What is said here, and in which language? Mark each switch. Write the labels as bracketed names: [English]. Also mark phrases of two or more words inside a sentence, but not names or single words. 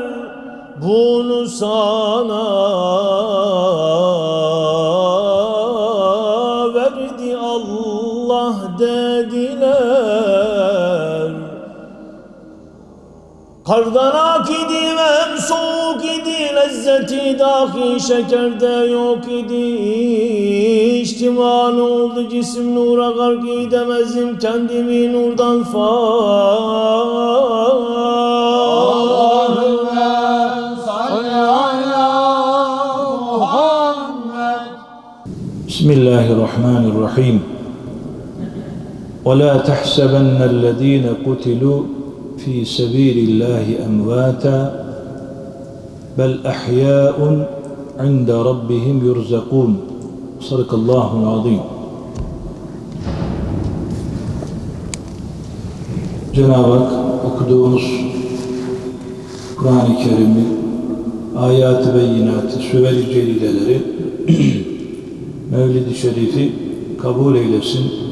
[Turkish] Bunu sana verdi Allah dediler. Kardan ak idi ve hem soğuk idi, lezzeti dahi şekerde yok idi. İçtiman oldu cisim nura, gark edemezdim kendimi nurdan [Arabic] بسم الله الرحمن الرحيم. ولا تحسبن الذين قتلوا في سبيل الله أمواتا بل أحياء عند ربهم يرزقون. صدق الله العظيم. [Turkish] Cenab-ı Hak okuduğumuz Kur'an-ı Kerim'i, ayat-ı beyinatı, süver-i celileleri, Mevlid-i Şerif'i kabul eylesin.